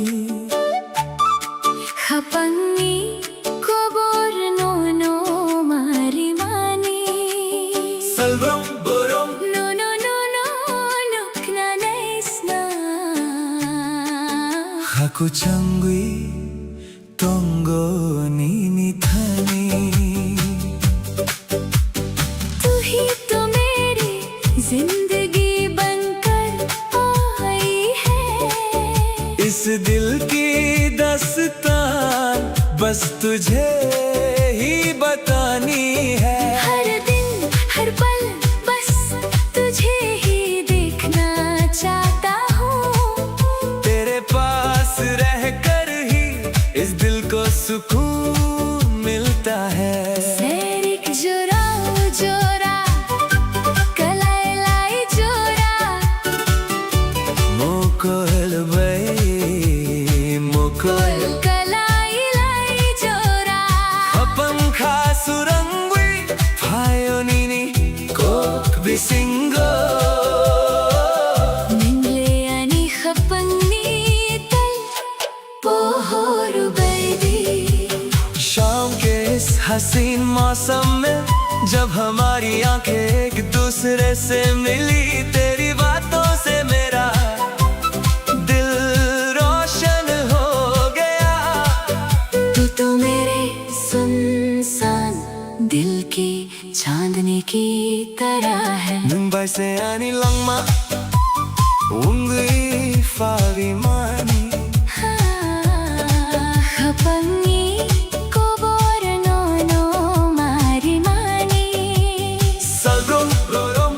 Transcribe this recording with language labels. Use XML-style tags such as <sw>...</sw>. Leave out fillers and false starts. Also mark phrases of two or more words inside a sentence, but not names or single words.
<trp>Hapangi kobor no marimani. Salvam borom No kna naisna. haku changwi tongo ni thani.</trp> <hi>तू ही तो मेरी जिंदगी बनकर आई है. इस दिल की दास्तान बस तुझे ही बतानी है. हर दिन हर पल बस तुझे ही देखना चाहता हूँ. तेरे पास रहकर ही इस दिल को सुकून मिलता है.</hi> <trp>Serik jora jora, kalai lai jora. Mokol bay mokol Kalai lai jora. apam kha surangwi phayonini kok bisingo. Mingle ani khapangni tal pohoru baby.</trp> <hi>शाम के इस हसीन मौसम में जब हमारी आंखें एक दूसरे से मिली, तेरी बातों से मेरा दिल रोशन हो गया. तू तो मेरे सुनसान दिल की चांदनी की तरह है.</hi> <trp>Mumbai se ani langma ungwi fa wi mani. Hapangi kobor no marimani. Salrom borom</trp>